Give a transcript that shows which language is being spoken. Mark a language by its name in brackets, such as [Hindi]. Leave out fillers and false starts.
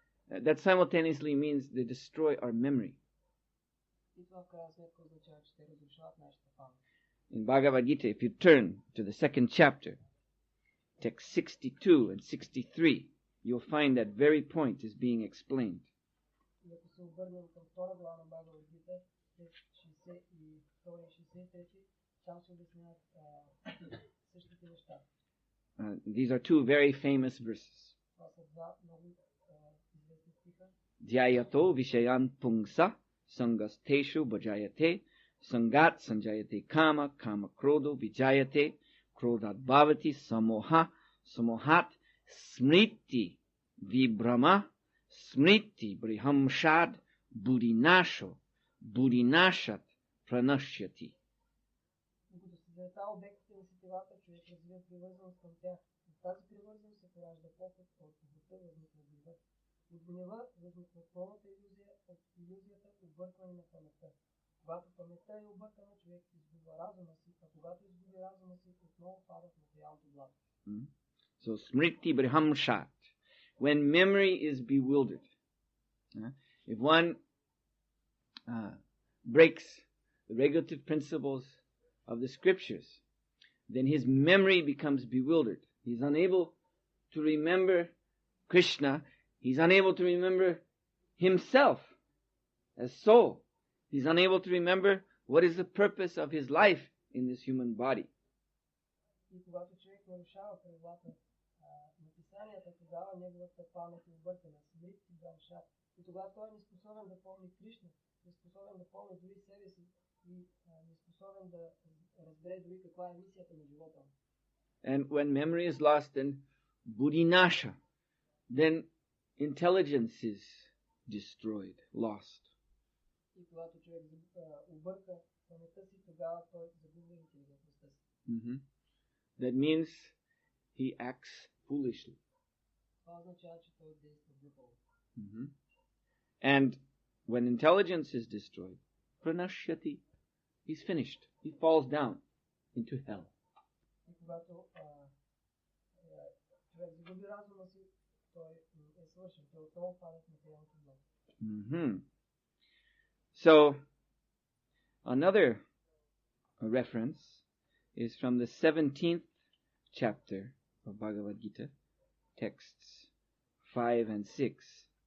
[English] That simultaneously means they destroy our memory. [Bulgarian] И това в крайна сметка означава, че те разрушават нашата памет. [English] In Bhagavad Gita, if you turn to the second chapter, text 62 and 63, you'll find that very point is being explained. [Bulgarian] И ако се обърнем към втора глава на Бхагавад Гита, текст 62 и 63, там се обясняват същите неща. [English] These are two very famous verses. [Bulgarian] Това са два много известни стиха. [Sanskrit] Dhyayato vishayan pungsa sangasteshu bhajayate sangat sanjayate kama kama krodo vijayate krodat bhavati samoha samohat smriti vibhrama smriti brihamshad buddhinasho buddhinashat pranashyati. [Bulgarian] Докато се заета обектите на сетивата, човек развива привързаност към тях. От тази привързаност се поражда поход, от похота възниква гнева. От гнева възниква пълната илюзия, от илюзията объркване на паметта. Когато паметта е объркана, човек изгубва разума си, а когато изгуби разума си, отново пада в материалното благо. [English] So smriti brihamshat, when memory is bewildered, if one breaks the regulative principles of the scriptures, then his memory becomes bewildered. He's unable to remember Krishna. He's unable to remember himself as soul. He's unable to remember what is the purpose of his life in this human body. [Bulgarian] И когато човек нарушава правилата на писанията, тогава неговата памет е объркана. Смрити брамшат. И тогава той е неспособен да помни Кришна, неспособен да помни дори себе си и неспособен да разбере дори каква е мисията на живота му. [English] And when memory is lost, then buddhinasha, then intelligence is destroyed, lost. [Bulgarian] И когато човек обърка паметта си, тогава той загубва интелигентността си. [English] That means he acts foolishly. [Bulgarian] Това означава, че той действа глупаво. [English] And when intelligence is destroyed, pranashyati, he's finished. He falls down into hell. [Bulgarian] И когато човек загуби разума си, той е свършен. Той отново пада в материалното благо. [English] So, another reference is from the 17th chapter of Bhagavad Gita, texts 5 and 6.